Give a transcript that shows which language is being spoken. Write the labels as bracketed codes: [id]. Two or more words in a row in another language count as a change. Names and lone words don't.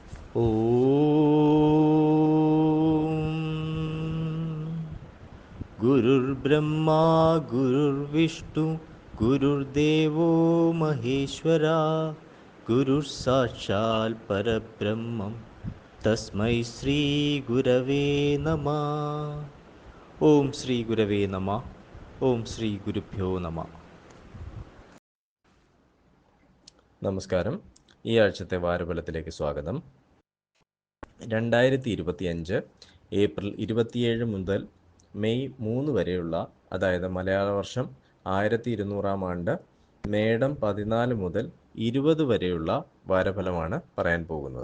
[sa] गुरुर्ब्रह्मा गुरुर्विष्णु गुरुर्देवो महेश्वरा गुरुः परब्रह्मं तस्मै श्रीगुरवे नमः. ഓം ശ്രീ ഗുരവേ നമ. ഓം ശ്രീ ഗുരുഭ്യോ നമ. [ml] നമസ്കാരം. ഈ ആഴ്ചത്തെ വാരഫലത്തിലേക്ക് സ്വാഗതം. 2025 ഏപ്രിൽ 27 മുതൽ മെയ് 3 വരെയുള്ള, അതായത് മലയാള വർഷം 1200 ആണ്ട് മേടം 14 മുതൽ 20 വരെയുള്ള വാരഫലമാണ് പറയാൻ പോകുന്നത്.